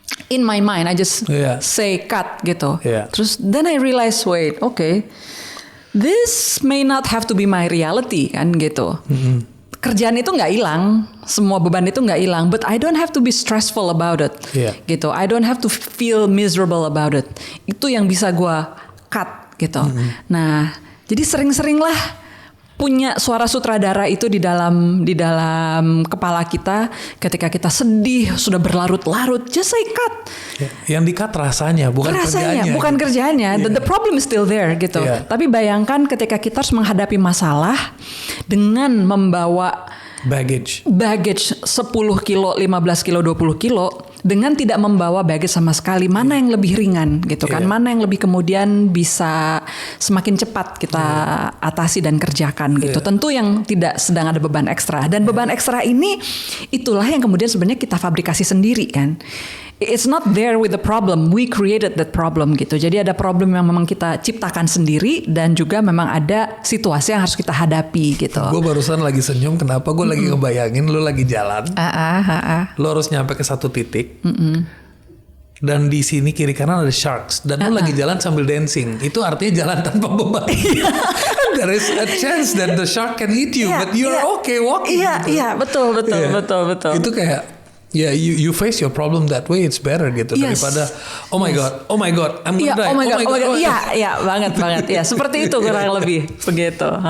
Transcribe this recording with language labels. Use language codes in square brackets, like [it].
[en] In my mind, I just say cut gitu. Yeah. [id] Terus [en] then I realize, wait, okay, this may not have to be my reality kan gitu. [id] Kerjaan itu nggak hilang, semua beban itu nggak hilang, [en] but I don't have to be stressful about it, [id] gitu. [en] I don't have to feel miserable about it. [id] Itu yang bisa gue cut, gitu. Nah, jadi sering-seringlah punya suara sutradara itu di dalam kepala kita ketika kita sedih sudah berlarut-larut, [en] just say cut. [id] Yang di-cut rasanya, bukan kerjaannya. [en] The problem is still there [id] gitu. Tapi bayangkan ketika kita harus menghadapi masalah dengan membawa [en] baggage [id] 10 kilo, 15 kilo, 20 kilo dengan tidak membawa baggage sama sekali, mana yang lebih ringan gitu kan, mana yang lebih kemudian bisa semakin cepat kita atasi dan kerjakan gitu. Tentu yang tidak sedang ada beban ekstra, dan beban ekstra ini itulah yang kemudian sebenarnya kita fabrikasi sendiri kan. [en] It's not there with the problem, we created that problem [id] gitu. Jadi ada problem yang memang kita ciptakan sendiri dan juga memang ada situasi yang harus kita hadapi gitu. Gue barusan lagi senyum, kenapa gue lagi ngebayangin lu lagi jalan, lu harus nyampe ke satu titik, dan di sini kiri kanan ada sharks, dan lu lagi jalan sambil dancing. Itu artinya jalan tanpa beban. [en] There is a chance that the shark can eat you, but you're okay walking. [id] Iya, betul. Itu kayak [en] you face your problem that way, it's better gitu [id] daripada [en] oh my god, I'm gonna die. Oh my god. Iya, banget. [id] Ya, seperti itu kurang lebih begitu.